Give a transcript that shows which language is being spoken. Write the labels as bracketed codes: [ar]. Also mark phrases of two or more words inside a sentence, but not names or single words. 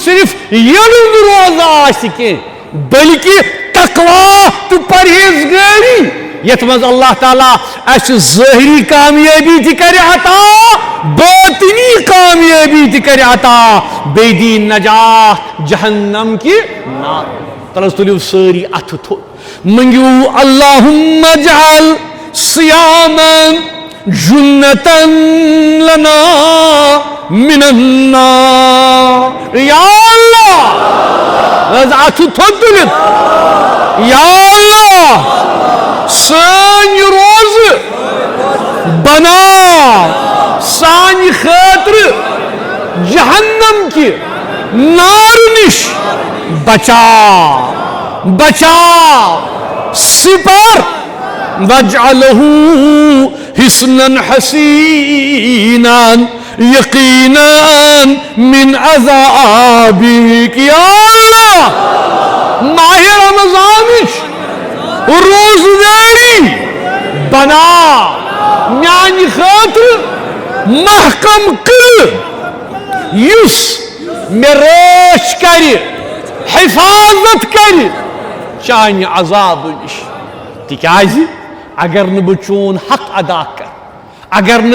[ks] صرف یِہُنٛد روزٕ آسہِ کینٛہہ بلکہِ تقوا تہٕ پرہیزگٲری یتھ منٛز اللہ تعالیٰ اَسہِ ظٲہری کامیٲبی تہِ کرِ عطا باطنی کامیٲبی تہِ کرِ عطا بیٚیہِ دی نجات جہنم کہِ نار تلس تُلِو سٲری اَتھٕ تھوٚد منگِو [ar] اللہُم اجعل صیامن جنتن لنا من النار [ks] یا اللہ اَتھٕ تھوٚد تُلِتھ یا اللہ سٲنۍ روزٕ بناو سانہِ خٲطرٕ جہنم کہِ نارٕ نِش بچاو بچاو سپر [ar] واجعلہُ حصنًا حسیٖنًا یقیٖنًا من عذابِک [ks] یا اللہ ماہِ رمضانٕچ روزداری بنا میانہِ خٲطرٕ محکم قلعہٕ یُس مےٚ رٲچھ کرِ حفاظت کرِ چانہِ عذابہٕ نِش تِکیٛازِ اگر نہٕ بہٕ چون حق ادا کرٕ اگر نہٕ